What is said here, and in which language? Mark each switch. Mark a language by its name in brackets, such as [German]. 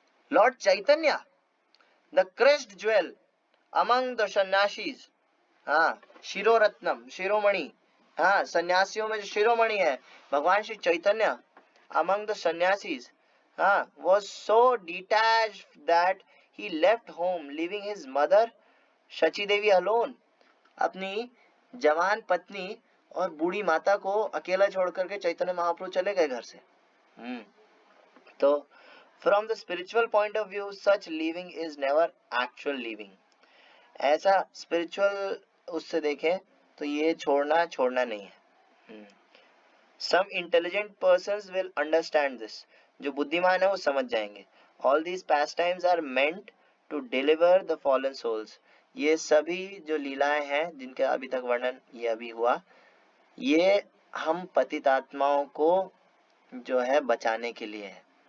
[English] Lord Chaitanya the crest jewel among the sannyasis, [Hindi] हाँ शिरोरत्नम, शिरोमणि, हाँ सन्यासियों में जो शिरोमणि है भगवान श्री चैतन्य [English] among the sannyasis, [Hindi] हाँ [English] was so detached that he left home leaving his mother [Hindi] Shachi Devi alone, अपनी जवान पत्नी और बूढ़ी माता को अकेला छोड़ करके चैतन्य महाप्रभु चले गए घर से। [English] तो from the spiritual point of view such leaving is never actual leaving। [Hindi] ऐसा स्पिरिचुअल उससे देखें तो ये छोड़ना नहीं है। [English] some intelligent persons will understand this, [Hindi] जो बुद्धिमान है वो समझ जाएंगे। [English] all these past times are meant to deliver the fallen souls, [Hindi] ये सभी जो लीलाएं हैं जिनका अभी तक वर्णन ये अभी हुआ, ये हम पतित आत्माओं को जो है बचाने के लिए है।